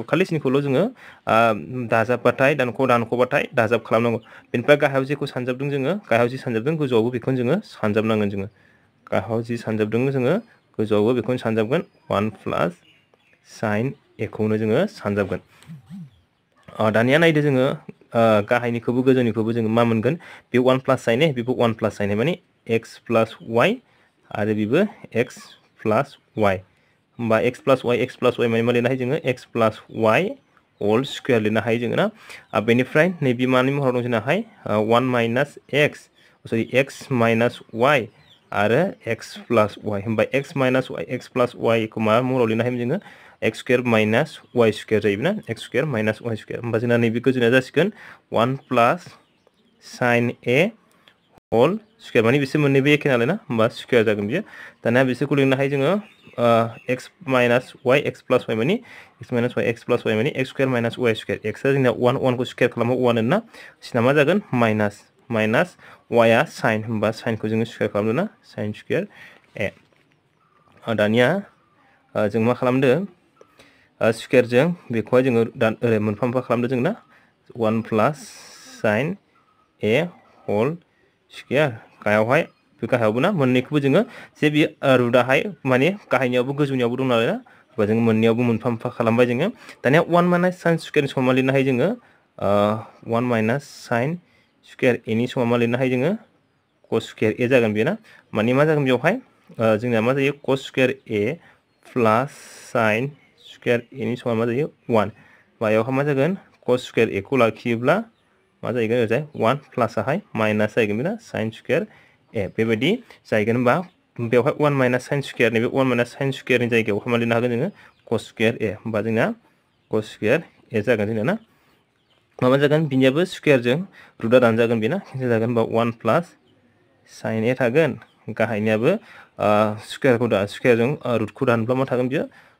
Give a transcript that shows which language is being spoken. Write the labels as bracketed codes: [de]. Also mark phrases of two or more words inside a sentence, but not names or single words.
[brx] खालि सिनखौल' जोङो दाजाबबाथाय दानख'बाथाय दाजाब खालामनांगौ बेनिफ्राय गाहायाव जेखौ सानजाबदों जोङो गाहायाव जि सानजाबदों गोजौआवबो बेखौनो जोङो सानजाबनांगोन जोङो गाहायाव जि सानजाबदों जोङो गोजौआवबो बेखौनो सानजाबगोन [en] 1 plus sin a [brx] खौनो जोङो सानजाबगोन दानिया नायदो जोङो गाहायनिखौबो गोजौनिखौबो जोङो मा मोनगोन बे [en] 1 plus sin a [brx] बेबो [en] 1 plus sin a [brx] माने [en] x plus y [brx] आरो बेबो [en] x plus y [brx] होमबा [en] x plus y [brx] माने मा लिरनो हायो जोङो [en] x plus y whole square [brx] लिरनो हायो जोङो ना बेनिफ्राय नैबे मानि महराव दं जोंनाहाय [en] 1 minus x minus y [brx] आरो [en] x plus y [brx] होमबा [en] x minus y x plus y [brx] खौ मा महराव लिरनो हायो जोङो [en] x square minus y square [brx] जायो ना [en] x square minus y square [brx] होमबा जोंना नैबे गोजौना जासिगोन [en] 1 plus sin a whole square [brx] माने बिसोर मोननैबो एखे नालाय ना होमबा स्क्वायर जागोन बियो दानिया बिसोरखौ लिरनो हायो जोङो [en] x minus y x plus y [brx] माने [en] x minus y x plus y [brx] माने [en] x square minus y square [brx] x आ जोंना 1 खौ स्क्वायर खालामो 1 ना सिना मा जागोन माइनस y आ sin होमबा sin खौ जोङो स्क्वायर खालामदों ना [en] sin square a [brx] दानिया जों मा खालामदों स्क्वायरजों बेखौहाय जोङो ओरै मोनफा मोनफा खालामदों जों ना [en] 1 plus sin a whole square [brx] गाहायावहाय बे गाहायावबो ना मोननैखौबो जोङो जे बे रुटआहाय माने गाहायनियावबो गोजौनियावबो दं नालाय ना होमबा जोङो मोननैयावबो मोनफा मोनफा खालामबाय जोङो दानिया 1 माइनस sin स्क्वायरनि समान लिरनो हायो जोङो [en] 1 minus sin square a [brx] नि समान मा लिरनो हायो जोङो [en] cos square a [brx] जागोन बेयो ना माने मा जागोन बेवहाय जोंना मा जायो [en] cos square a plus sin square a [brx] नि समान मा जायो 1 बेयावहाय मा जागोन [en] cos square a [brx] खौ लाखियोब्ला मा जाहैगोन ओरैजाय 1 प्लसआहाय माइनास जाहैगोन बेना [en] sin square a [brx] बेबायदि जाहैगोन होनबा बेवहाय [en] 1 minus sin square [brx] नैबे 1 माइनस sin स्क्वायरनि जायगायाव मा लिरनो हागोन जोङो [en] cos square a [brx] होमबा जोंना [en] cos square a [brx] जागोन जोंना ना माबा जागोन बिनियाबो स्क्वायरजों रुटआ दानजागोन बेना केन्सेल जागोन होनबा [en] 1 plus sin a [brx] थागोन गाहायनियाबो स्क्वायरजों रुटखौ दानब्ला मा थागोन बियो